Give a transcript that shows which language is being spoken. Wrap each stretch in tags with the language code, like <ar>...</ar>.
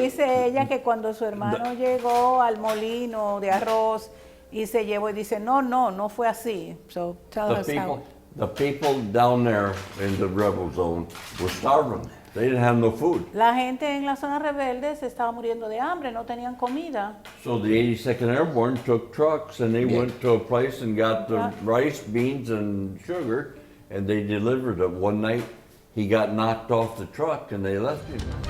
<es>Dice ella que cuando su hermano llegó al molino de arroz y se llevó y dice, no fue así.</es> <en>So tell us how. The people down there in the rebel zone were starving. They didn't have no food.</en> <es>La gente en la zona rebelde se estaba muriendo de hambre, no tenían comida.</es> <en>So the 82nd Airborne took trucks and they Yeah. went to a place and got the Yeah. rice, beans, and sugar, and they delivered it. One night, he got knocked off the truck and they left him.</en>